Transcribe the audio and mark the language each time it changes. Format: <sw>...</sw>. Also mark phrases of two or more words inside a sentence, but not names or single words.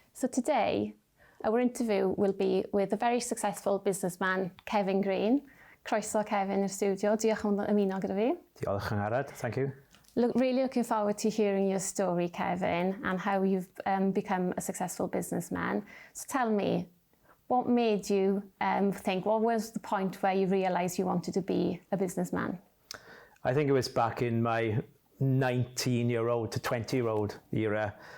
<en>today, our interview will be with a very successful businessman, Kevin Green.</en> <cy>Croeso, Kevin, i'r studio. Diolch am ymuno gyda fi. Diolch, Angharod.</cy> <en>Thank you. Really looking forward to hearing your story, Kevin, and how you've become a successful businessman. So tell me, what made you think, what was the point where you realised you wanted to be a businessman? I think it was back in my 19-year-old to 20-year-old era.</en>